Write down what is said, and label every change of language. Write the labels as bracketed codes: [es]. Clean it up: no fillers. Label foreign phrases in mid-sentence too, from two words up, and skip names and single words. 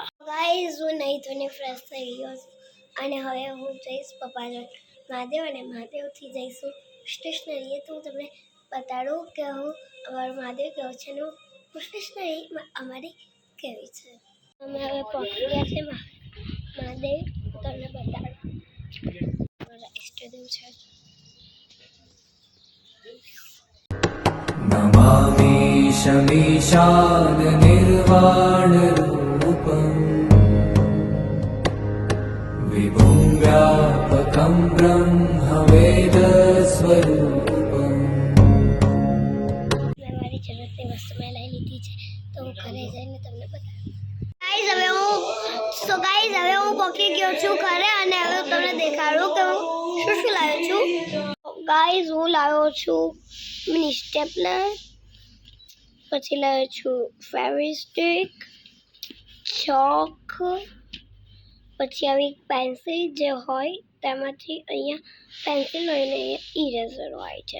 [gu] ગાઈસ હું નહીં ધોઈને ફ્રેશ થઈ ગયો છું અને હવે હું જઈશ પપ્પા જોડે મહાદેવ અને મહાદેવથી જઈશું સ્ટેશનરીએ. તો હું તમને બતાડું કે અમારું મહાદેવ કેવું છે ને સ્ટેશનરી અમારી કેવી છે. અમે હવે પહોંચી ગયા છે મહાદેવ. તમને બતાડું મારા ઇષ્ટદેવ છે. [sa] नमामि शमीशान निर्वाण रूपम् विभुं व्यापकं ब्रह्मवेद स्वरूपम्. [gu] મેં મારી જરૂરતની વસ્તુ મેં લઈ લીધી છે તો હું ઘરે જઈને તમને બતાવું. ગાઈઝ હવે હું પહોંચી ગયો છું ઘરે અને હવે હું તમને દેખાડું કે હું શું લાવ્યો છું. ગાઈઝ હું લાવ્યો છું મિની સ્ટેપલર, પછી લાવ્યો છું ફેવિસ્ટિક, ચોક, પછી આવી પેન્સિલ જે હોય તેમાંથી અહીંયા પેન્સિલ હોય ને અહીંયા ઇરેઝર હોય છે.